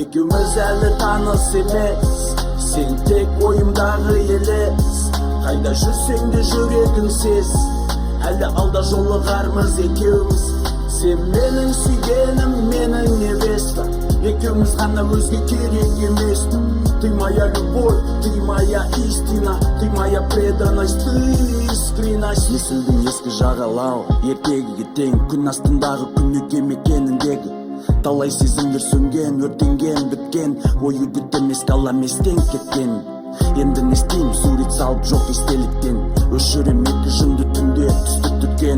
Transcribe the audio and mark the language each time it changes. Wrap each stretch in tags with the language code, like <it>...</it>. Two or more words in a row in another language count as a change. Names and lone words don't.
<kk>Екеуміз әлі таныс емес, сен тек ойымдағы елес. Қайда жүрсең де жүрегің сез, әлі алда жолығармыз екеуміз. Сен менің сүйгенім, менің невестам, екеуміз ғана өзге керек емес.</kk> <ru>Ты моя любовь, ты моя истина, ты моя преданность, ты искренность.</ru> <kk>Есілдің ескі жағалау, ертегіге тең, күн астындағы күн мекеніндегі. Талай сезімдер сөнген, өртенген, біткен, ойы күтемес, қаламестен кеткен. Енді не істеймін, сурет салып жоқ естеліктен, өшірем екі жынды түнде түсті түткен.</kk>